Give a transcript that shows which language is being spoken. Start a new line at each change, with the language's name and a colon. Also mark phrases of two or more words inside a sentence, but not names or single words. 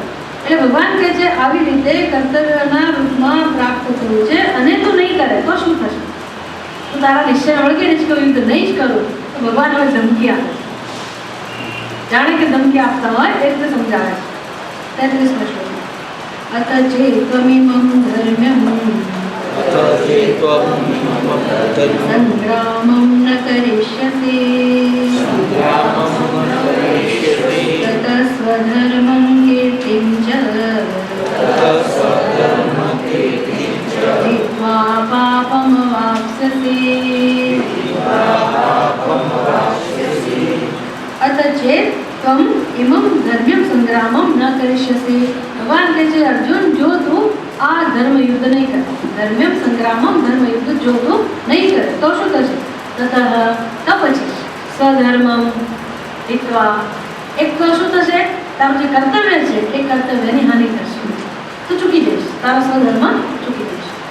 Gujarati: એટલે ભગવાન કહે છે આવી રીતે કર્તવ્યના રૂપમાં પ્રાપ્ત થયું છે અને તું નહીં કરે તો શું થશે? તું તારા નિશ્ચય વળગી રહીશ કે યુદ્ધ નહીં જ કરું તો ભગવાન હવે ધમકી આપે. જાણે કે ધમકી આપતા હોય એ રીતે સમજાવે છે. 33 શ્લોક.
Sanskrit: અત ચેત્વમિમં ધર્મ્યં संग्रामं न करिष्यति ततः स्वधर्मं कीर्तिं च जित्वा पापमवाप्स्यसि अथ चेत् त्वम् इमं धर्म्यं संग्रामं न करिष्यसि।
Gujarati: भगवान કહે છે અર્જુન, જો તું આ ધર્મ યુદ્ધ નહીં કરે,
Sanskrit: ધર્મ્યમ સંગ્રામમ
Gujarati: ધર્મ યુદ્ધ જો તું નહીં કરે તો શું થશે? તતઃ તો પછી
Sanskrit: સ્વધર્મમ હિત્વા,
Gujarati: એક તો શું થશે? તારું જે કર્તવ્ય છે એ કર્તવ્યની હાનિ થશે, તું ચૂકી જઈશ, તારો સ્વધર્મ ચૂકી જઈશ.